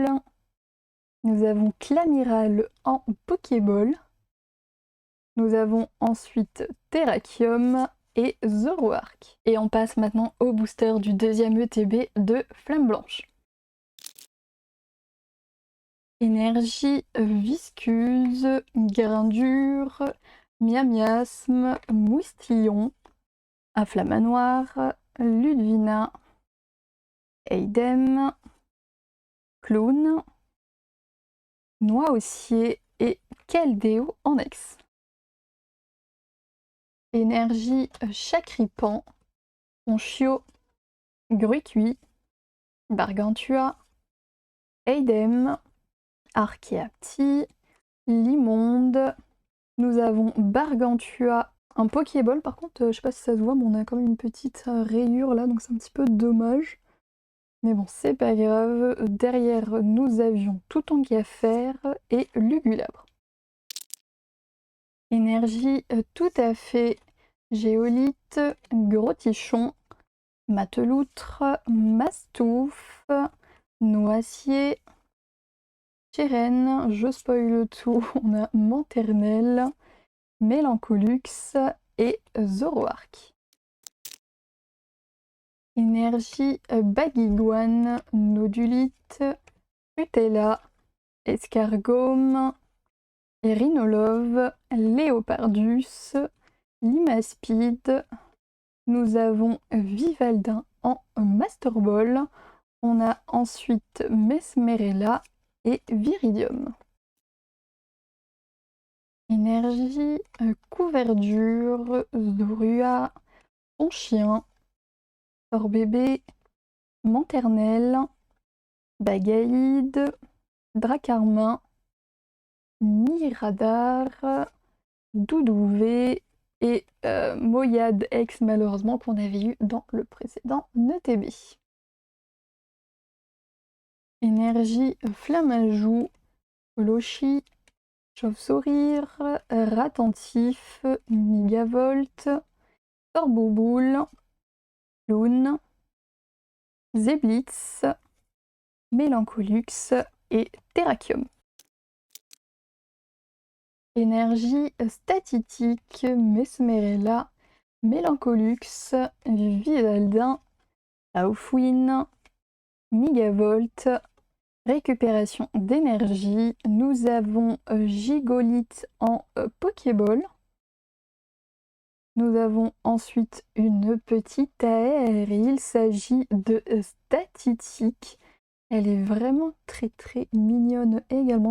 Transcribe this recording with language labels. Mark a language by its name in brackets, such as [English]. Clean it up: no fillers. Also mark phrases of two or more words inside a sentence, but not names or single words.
[French] Nous avons Clamiral en Pokéball. Nous avons ensuite Terrakium et Zoroark. Et on passe maintenant au booster du deuxième ETB de Flamme Blanche. Énergie viscuse, Grindure, Miamiasme, Moustillon, Afflamanoir, Ludvina, Eidem, Clown, Noirocier et Keldeo en ex. Énergie Chakripan, Ponchio, Gruicui, Bargantua, Eidem, Archeapti, Limonde. Nous avons Bargantua, un Pokéball par contre, je sais pas si ça se voit, mais on a quand même une petite rayure là, donc c'est un petit peu dommage. Mais bon, c'est pas grave. Derrière, nous avions Toutankafer et Lugulabre. Énergie tout à fait Géolite, Gros Tichon, Mateloutre, Mastouf, Noacier, Chérène, je spoil tout, on a Manternelle, Mélancolux et Zoroark. Énergie Baguiguane, Nodulite, Utella, Escargome, Rhinolove, Léopardus, Limaspide. Nous avons Vivaldin en Master Ball. On a ensuite Mesmerella et Viridium. Énergie Couverdure, Zorua, Ponchien, Sorbébé, Manternelle, Bagaïde, Dracarmin, Miradar, Doudouvé et Moyade X malheureusement qu'on avait eu dans le précédent ETB. Énergie Flamajou, Lochi, Chauve-sourire, Ratentif, Migavolt, Sorboboule, Clown, Zeblitz, Mélancolux et Terrakium. Énergie Statitique, Mesmerella, Mélancolux, Vivaldin, Laufwin, Migavolt, récupération d'énergie. Nous avons Gigolite en Pokéball. Nous avons ensuite une petite AR. Il s'agit de Statitique. Elle est vraiment très très mignonne également.